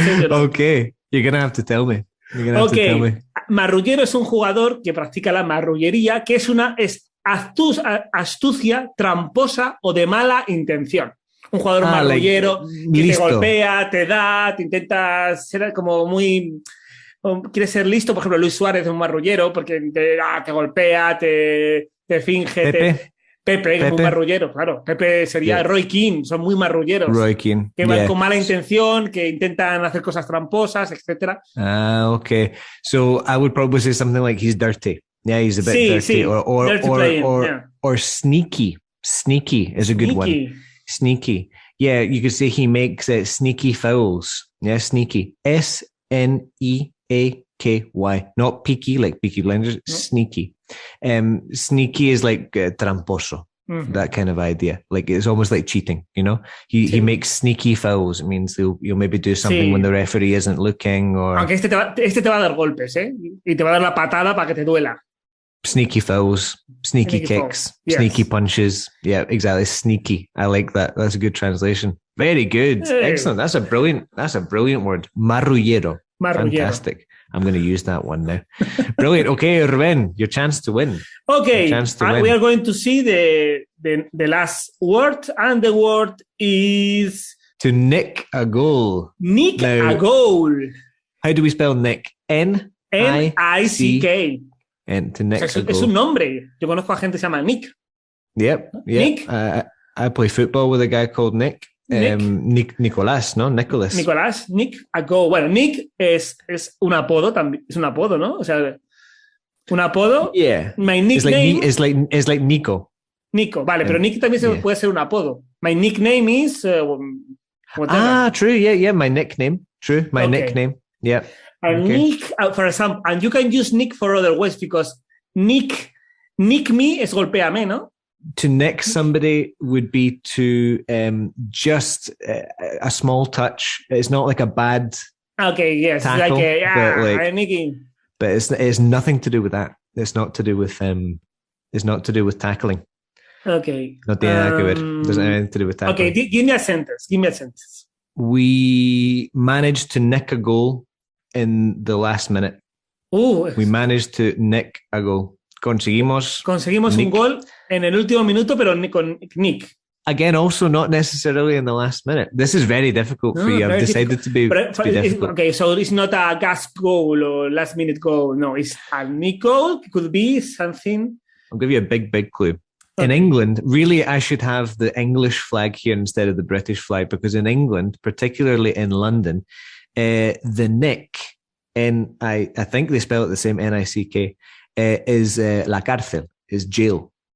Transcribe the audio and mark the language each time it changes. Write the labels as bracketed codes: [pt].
[en] Okay, you're going to have to tell me. [es] Marrullero es un jugador que practica la marrullería, que es astucia tramposa o de mala intención. Un jugador marrullero que listo. Te golpea, te da, te intenta ser como muy... Quiere ser listo, por ejemplo, Luis Suárez es un marrullero porque te golpea, te finge... Pepe es muy marrullero, claro. Pepe sería Roy Keane, son muy marrulleros. Roy Keane. Que van con mala intención, que intentan hacer cosas tramposas, etc. [en] Okay. So I would probably say something like he's dirty. Yeah, he's a bit dirty. Dirty or sneaky. Sneaky is a good one. Sneaky. Yeah, you could say he makes sneaky fouls. Yeah, sneaky. S-N-E-A-K-Y. Not peaky, like Peaky Blinders. Sneaky. Sneaky is like tramposo. that kind of idea. Like it's almost like cheating, you know. He makes sneaky fouls. It means you'll maybe do something when the referee isn't looking. Or [es] aunque este te va a dar golpes, y te va a dar la patada para que te duela. [en] Sneaky fouls, sneaky kicks, sneaky punches. Yeah, exactly. Sneaky. I like that. That's a good translation. Very good. Hey. Excellent. That's a brilliant word. Marrullero. Fantastic. I'm going to use that one now. Brilliant. Okay, Rubén, your chance to win. Okay, we are going to see the last word, and the word is... To nick a goal. Nick a goal. How do we spell nick? N-I-C-K. And to nick a goal. [es] Es un nombre. Yo conozco a gente que se llama Nick. [en] Yep. Nick. I play football with a guy called Nick. [es] Nicolás, ¿no? Nicolás, Nick a goal. Bueno, Nick es un apodo también. Es un apodo, ¿no? O sea, un apodo. [en] Yeah. My nickname. It's like Nico. [es] Nico, vale, pero Nick también puede ser un apodo. [en] My nickname is whatever. True. Yeah. My nickname. True. My nickname. Yeah. And Nick, for example, and you can use Nick for other ways because nick me [es] es golpéame, ¿no? [en] To nick somebody would be to just a small touch. It's not like a bad tackle, I'm nicking. But it's nothing to do with that. It's not to do with tackling. Okay. [es] No tiene nada que ver. [en] Doesn't have anything to do with tackling. Okay, give me a sentence. We managed to nick a goal in the last minute. We managed to nick a goal. [es] Conseguimos un gol en el último minuto, pero con Nick. [en] Again, also not necessarily in the last minute. This is very difficult for you. I've decided to be difficult. Okay, so it's not a gasp goal or last minute goal. No, it's a Nick goal. It could be something. I'll give you a big clue. In England, really, I should have the English flag here instead of the British flag, because in England, particularly in London, the nick, and I think they spell it the same, N-I-C-K, is la cárcel, is jail.